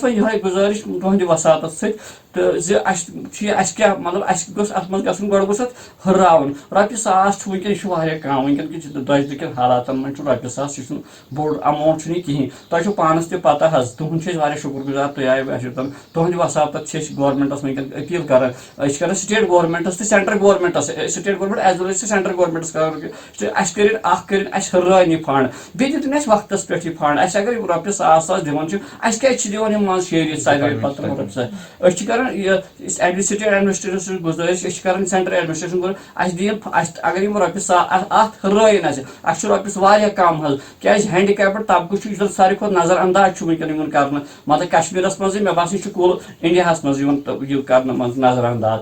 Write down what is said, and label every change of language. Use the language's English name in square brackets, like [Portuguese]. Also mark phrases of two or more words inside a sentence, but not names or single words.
[Kashmiri] وۄنۍ یِہے گُزٲرِش تُہنٛدِ وساطت سۭتۍ تہٕ زِ اَسہِ کیاہ مطلب اَسہِ گوٚژھ اتھ منٛز گژھُن گۄڈٕ گوٚژھ اتھ ہُرراوُن رۄپیہِ ساس چھُ وٕنکٮ۪ن یہِ چھُ واریاہ کم وٕنکٮ۪ن کِس دۄجہِ کٮ۪ن حالاتن منٛز چھُ رۄپیہِ ساس یہِ چھُنہٕ بوٚڑ اماوُنٹ چھُنہٕ یہِ کِہینۍ تۄہہِ چھو پانس تہِ پتہ حظ تُہُنٛد چھِ أسۍ واریاہ شُکر گُزار تُہۍ آیہِ اَسہِ تُہنٛدِ وساطت چھِ أسۍ گورمنٹس وٕنکٮ۪ن أپیٖل کران أسۍ چھِ کران [English] state governments [Kashmiri] تہٕ [English] central governments state government as well as central governments [Kashmiri] کران اَسہِ کٔرِنۍ اَسہِ ہُررٲوِنۍ یہِ فنڈ بیٚیہِ دِتُن اَسہِ وقتس پٮ۪ٹھ یہِ فنڈ اَسہِ اگر رۄپیہِ ساس دِوان چھِ اَسہِ کیازِ چھِ دِوان یِم منٛز شیٖرِتھ ساروی پتہٕ رۄپیہِ ساس أسۍ چھِ کران یہِ [English] state administration [Kashmiri] گُزٲرِش أسۍ چھِ کران [English] central administration [Kashmiri] اَسہِ دِیِن اگر یِم رۄپیہِ ساس اتھ ہُررٲوِنۍ اَسہِ چھِ رۄپیہِ واریاہ کم حظ کیازِ ہینڈیکیپڈ طبقہٕ چھُ یُس زن ساروی کھۄتہٕ نظر انداز چھُ وٕنکٮ۪ن یِوان کرنہٕ مطلب کشمیٖرس منٛزٕے مےٚ باسان یہِ چھُ کُل انڈیاہس منٛز یِوان یہِ کرنہٕ منٛز نظر انداز